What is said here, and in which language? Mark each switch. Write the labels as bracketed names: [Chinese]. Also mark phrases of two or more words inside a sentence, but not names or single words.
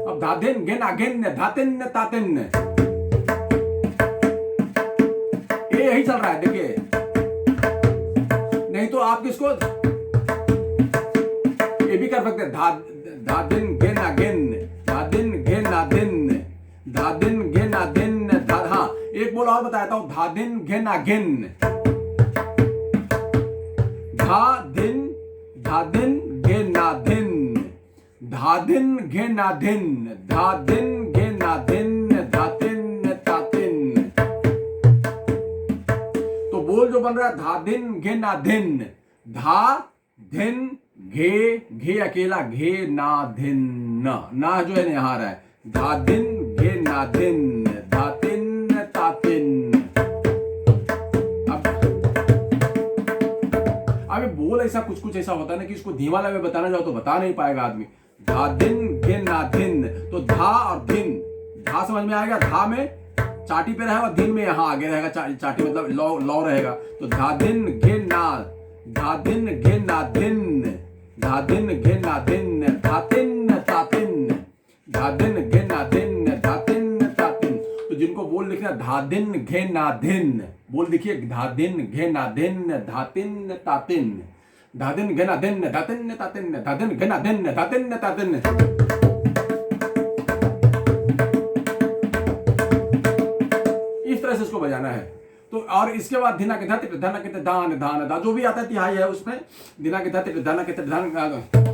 [Hindi] धाधिन घिन अघिन धातिन तातिन, ये यही चल रहा है देखिए। नहीं तो आप किसको ये भी कर सकते हैं, धादिन घिन अघिन, धादिन घिन अधिन, धादिन घिन अधिन हाँ एक बोल और बताता हूं, धादिन घिन अघिन, धादिन धादिन घिन अधिन, धादिन घिन अधिन, धादिन घिन अधिन धातिन तातिन। तो बोल जो बन रहा है धादिन घिन अधिन, धा धिन घे, घे अकेला घे ना धिन, ना जो है यहाँ रहा है, धादिन घे ना धिन धातिन तातिन। अब बोल ऐसा कुछ ऐसा होता है ना कि इसको धीमा लगे बताना जाओ तो बता नहीं पाएगा आदमी। धादिन घे ना धिन, तो धा और धिन, धा समझ में आएगा, धा में चाटी पे रहेगा, धिन में यहाँ आगे रहेगा, चाटी मतलब लौ रहेगा। तो धादिन घे ना, धादिन घे ना धिन, धादिन घे ना धिन धातिन तातिन, धादिन घे ना धिन धातिन तातिन। तो जिनको बोल लिखना धादिन घे ना धिन, बोल देखिए धादिन घे ना धिन धातिन तातिन, धादिन घे ना धिन धातिन तातिन, धादिन घे ना धिन धातिन तातिन। इस तरह से इसको बजाना है। तो और इसके बाद धिना के धत धन के धान धान धा जो भी आता है तिहाई है उसमें धिना के धत धन के धन।